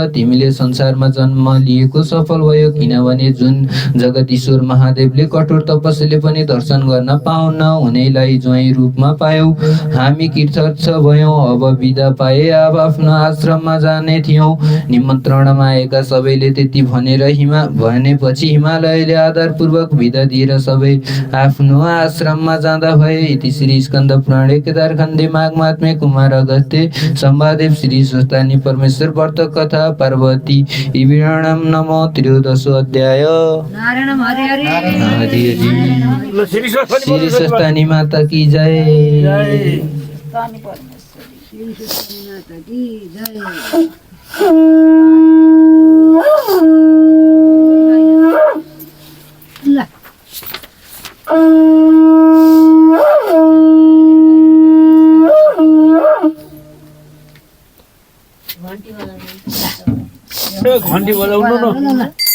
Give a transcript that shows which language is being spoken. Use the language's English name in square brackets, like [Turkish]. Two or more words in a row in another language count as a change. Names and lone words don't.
[Nepali] तिमीले संसारमा जन्म लिएको सफल भयो, किनभने जुन जगदीश्वर महादेवले कठोर तपस्याले पनि दर्शन गर्न पाउन हुनेलाई ज्वाइँ रूपमा पायौ। हामी कृतज्ञ भयौँ। अब बिदा पाए आफ्नो आश्रममा जाने थियौँ। निमन्त्रणमा आएका सबैले त्यति भनेपछि हिमालयले आदरपूर्वक बिदा दिएर सबै आफ्नो आश्रममा जाँदा भए। [Sanskrit] इति श्री स्कन्द पुराणे केदारखण्डे माघ महात्म्ये कुमार अगस्त्ये सम्वादे श्री स्वस्तानि परमेश्वर व्रत कथा पार्वती विवरणम नमो 13 अध्याय। नारायण हरे हरे हरि हरि। [Nepali] ल श्री [Hindi] श्री स्वस्तानि माता की जय। श्री कृष्ण माता की जय। [Nepali] ल घन्टी बजाउनु न।